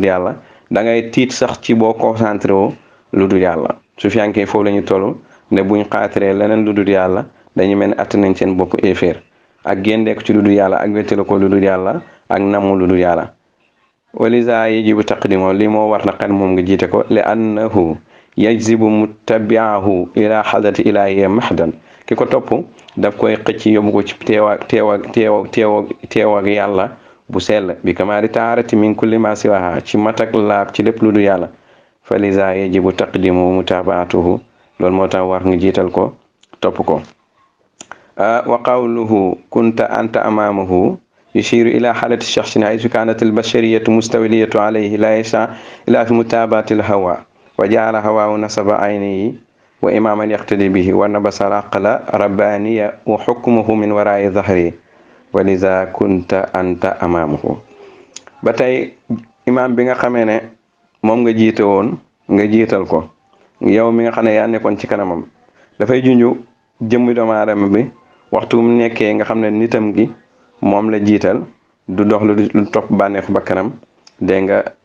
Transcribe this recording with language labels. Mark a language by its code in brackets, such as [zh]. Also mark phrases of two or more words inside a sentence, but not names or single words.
[wo] yàlla da ngay tiit sax ci boo concentré wu lu dul yàlla su fiyankee foofu la ñu toll ne buñ xaatiree leneen lu dul yàlla dañu mel ne att nañ seen bopp éeféer ak géndeeku ci lu dul yàlla ak wettale ko lu dul yàlla ak namu lu dul yàlla [ar] ولذا يجب تقديم ل [wo] moo war na xel moom nga jiite ko li [ar] أنه يجذب متبعه إلى حضرة إلهية محضا [wo] ki ko topp daf koy xëcc yóbbu ko ci teew ak yàlla bu sell bi [ar] كمال طهارة من كل ما سواها [wo] ci matak laab ci lépp lu dul yàlla [ar] فلذا يجب تقديم متابعته [wo] loolu moo tax war nga jiital ko topp ko [ar] وقوله كنت أنت أمامه يشير إلى حالة شخص حيث كانت البشرية مستولية عليه لا يسعى إلا في متابعة الهوى وجعل هواه نصب عينيه وإماما يقتدي به ونبذ العقل الرباني وحكمه من وراء ظهره ولذا كنت أنت أمامه [wo] ba tey imam bi nga xamee ne moom nga jiite woon nga jiital ko yow mi nga xam ne yaa nekkoon ci kanamam dafay junju jëmmi doomu aadama bi waxtu mu nekkee nga xam ne nitam gi moom la jiital du dox lu topp bànneexu bakkanam dégg nga